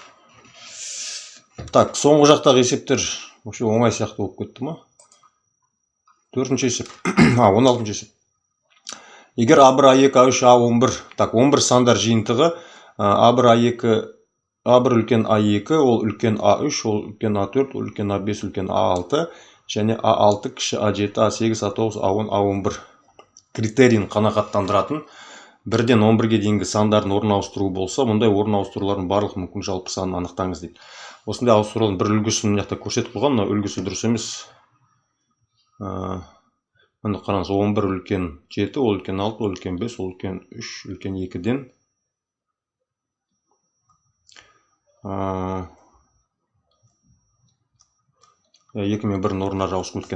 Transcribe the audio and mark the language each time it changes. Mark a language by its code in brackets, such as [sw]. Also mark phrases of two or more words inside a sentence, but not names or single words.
[kk] Так, соңғы жақтағы есептер [ru] вообще [kk] оңай сияқты болып кетті ма? 4-ші есеп. 16-ші есеп. Егер A1, A2, A3, A11, так, 11 сандар жиынтығы, A1, A2, A1 үлкен A2, ол үлкен A3, ол үлкен A4, ол үлкен A5, үлкен A6, және A6, кіші A7, A8, A9, A10, A11 критерийін қанағаттандыратын 1-ден 11-ге дейінгі сандардың орын ауыстыру болса, мұндай орын ауыстырулардың барлық мүмкін жалпы санын анықтаңыз дейді. Осындай ауыстырудың бір үлгісін мына жақта көрсетіп қойған, мына үлгісі дұрыс емес. Міне қараңыз, 11 үлкен 7, ол үлкен 6, ол үлкен 5, ол үлкен 3, үлкен 2-ден 2 мен 1-дің орындары ауысып кеткен.